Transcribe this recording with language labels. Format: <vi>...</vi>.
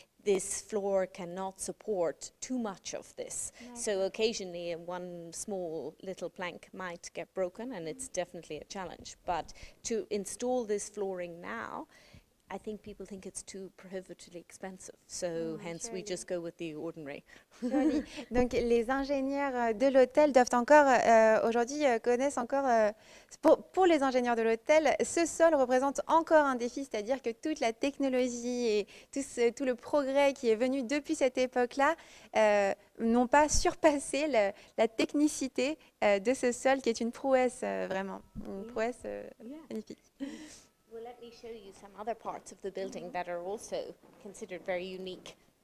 <en>this floor cannot support too much of this. So occasionally one small little plank might get broken, and it's definitely a challenge. But to install this flooring now, I think people think it's too prohibitively expensive, so hence we just go with the ordinary.</en> <fr>Joli. Donc les ingénieurs de l'hôtel doivent encore, aujourd'hui, connaissent encore, pour les ingénieurs de l'hôtel, ce sol représente encore un défi, c'est-à-dire que toute la technologie et tout le progrès qui est venu depuis cette époque-là n'ont pas surpassé la technicité de ce sol qui est une prouesse, vraiment, une prouesse magnifique.</fr> <en>Well, let me show you some other parts of the building that are also considered very unique.</en>